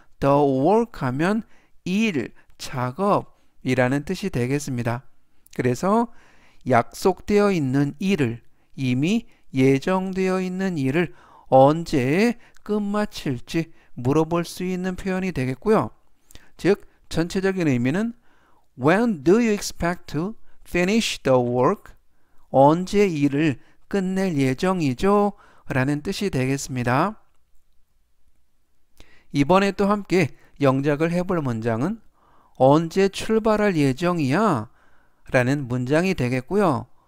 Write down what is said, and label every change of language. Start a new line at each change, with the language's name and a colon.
Korean: the work 하면 일, 작업이라는 뜻이 되겠습니다. 그래서 약속되어 있는 일을 이미 예정되어 있는 일을 언제 끝마칠지 물어볼 수 있는 표현이 되겠고요.
English: 즉 전체적인 의미는 When do you expect to finish the work?
Korean: 언제 일을 끝낼 예정이죠? 라는 뜻이 되겠습니다. 이번에 또 함께 영작을 해볼 문장은 언제 출발할 예정이야? 라는 문장이 되겠고요.